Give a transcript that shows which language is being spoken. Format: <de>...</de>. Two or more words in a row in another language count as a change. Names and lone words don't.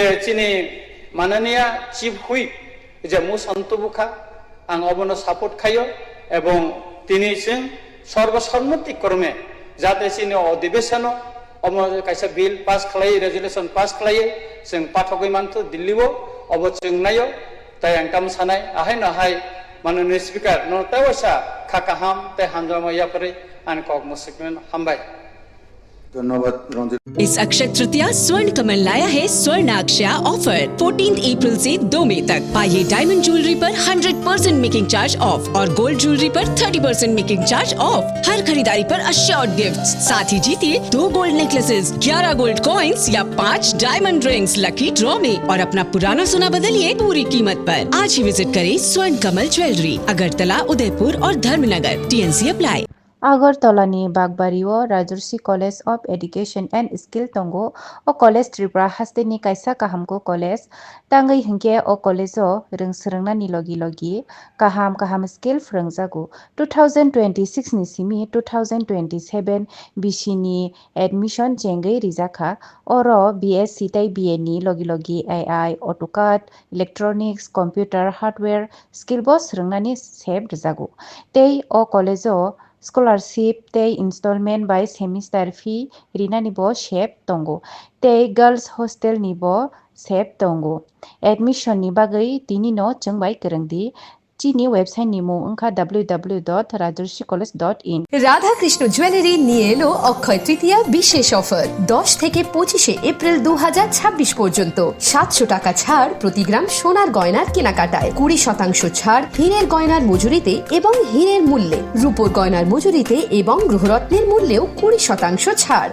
<trp>चिनि माननीय</trp> <en>chief whip</en> <trp>जे मुसंत बुखा आं अबनो सापोर्ट खायो एवं तिनि जों सर्वसम्मति क्रमे जाहाथे चिनि अधिवेशन अब कायसा बिल पास खालाय रेजुलेशन पास खालाय जों पाठकै मानथो दिल्लीआव अब जों नायो ताय आं काम सानाय आहाय नहाय माननीय स्पीकर नतावसा खाकाहाम ते हामजामायाफोरै आं कक मुसकमेन हामबाय।</trp> <hi>धन्यवाद रंजित। इस अक्षय तृतीया स्वर्ण कमल लाया है स्वर्ण अक्षया ऑफर 14 अप्रैल से 2 मई तक। पाइए</hi> <en>diamond jewellery</en> <hi>पर 100%</hi> <en>making charge off</en> <hi>और</hi> <en>gold jewellery</en> <hi>पर 30%</hi> <en>making charge off.</en> <hi>हर खरीदारी पर</hi> <en>assured gifts,</en> <hi>साथ ही जीतिए 2</hi> <en>gold necklaces,</en> <hi>11</hi> <en>gold coins</en> <hi>या 5</hi> <en>diamond rings lucky draw</en> <hi>में और अपना पुराना सोना बदलिए पूरी कीमत पर। आज ही विजिट करें स्वर्ण कमल ज्वेलरी, अगरतला, उदयपुर और धर्मनगर।</hi> <en>TNC apply.</en> <trp>आगरतलानि बागबारिओ राजर्षि कलेज अफ एडुकेशन एंड स्किल तंगो ओ कलेज त्रिपुरा हास्टेनि कायसा काहामको कलेज तांगै हिंके ओ कलेजो रोंसोरोंनानि लगी काहाम स्किल फोरोंजागु 2026 नि सिमि 2027 बिसिनि एडमिशन जेंगै रिजाखा ओरो BSc ताई BA नि लगी AI AutoCAD</trp> <en>electronics computer hardware skill</en> <trp>बस रोंनानि सेब रिजागु तै ओ कलेजो स्कॉलरशिप ते</trp> <en>installment by semester fee</en> <trp>रिनानि बो शेप तंगो ते</trp> <en>girls hostel</en> <trp>नि बो शेप तंगो एडमिशन नि बागै तिनि नो चंबाय करंदी चीनी वेबसाइट नि मुं उनका www.rajarshi college.in।</trp> <bn>রাধা কৃষ্ণ জুয়েলারি নিয়ে এলো অক্ষয় তৃতীয়া বিশেষ অফার 10 থেকে 25 এপ্রিল 2026 পর্যন্ত 700 টাকা ছাড় প্রতি গ্রাম সোনার গয়নার কেনাকাটায়, 20% ছাড় হীরের গয়নার মজুরিতে এবং হীরের মূল্যে, রূপোর গয়নার মজুরিতে এবং গ্রহরত্নের মূল্যেও 20% ছাড়।</bn>